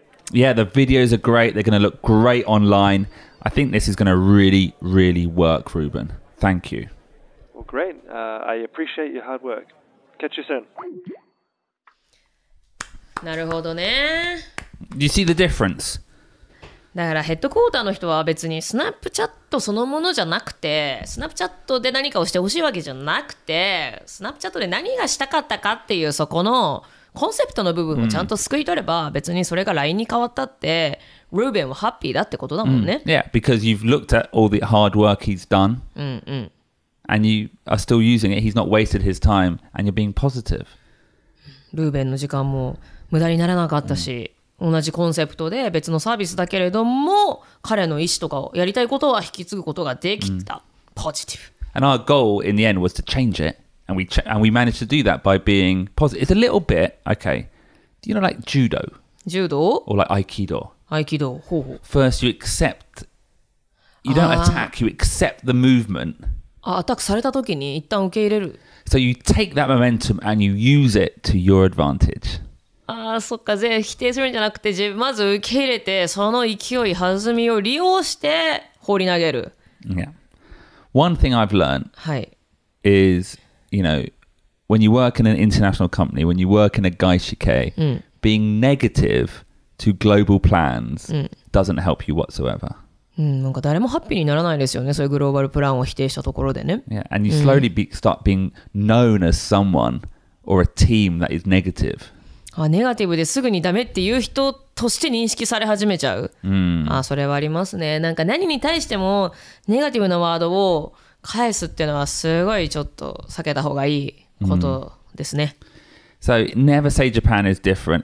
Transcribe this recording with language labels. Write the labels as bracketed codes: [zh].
[en] Yeah, the videos are great. They're going to look great online. I think this is going to really, really work, Ruben. Thank you. Well, great. I appreciate your hard work. Catch you soon. [ja] なるほどね。 [en] Do you see the difference? [ja] だからヘッドクォーターの人は別にスナップチャットそのものじゃなくて、スナップチャットで何かをしてほしいわけじゃなくて、スナップチャットで何がしたかったかっていうそこのコンセプトの部分をちゃんと救い取れば、別にそれが LINE に変わったって、ルーベンはハッピーだってことだもんね。 [en] Yeah, because you've looked at all the hard work he's done, and you are still using it. He's not wasted his time, and you're being positive. [ja] ルーベンの時間も無駄にならなかったし、同じコンセプトで別のサービスだけれども、彼の意思とかをやりたいことは引き継ぐことができた。 [en] Positive. And our goal in the end was to change it, and we managed to do that by being positive. It's a little bit okay. Do you know like judo? [ja] 柔道 [en] Or like aikido? [ja] 合気道。ほうほう。 [en] First, you accept. You don't attack. You accept the movement. [ja] アタックされた時に一旦受け入れる。 [en] So you take that momentum and you use it to your advantage. [ja] そっか。否定するんじゃなくて、まず受け入れて、その勢い、弾みを利用して放り投げる。 [en] Yeah. One thing I've learned [ja] はい。 [en] is, you know, when you work in an international company, when you work in a gaishike, being negative to global plans doesn't help you whatsoever. [ja] なんか誰もハッピーにならないですよね。そういうグローバルプランを否定したところでね。 Yeah, and you slowly start being known as someone or a team that is negative. ネガティブですぐにダメっていう人として認識され始めちゃう。それはありますね。なんか何に対してもネガティブなワードを返すっていうのはすごいちょっと避けた方がいいことですね。 [en] So never say Japan is different.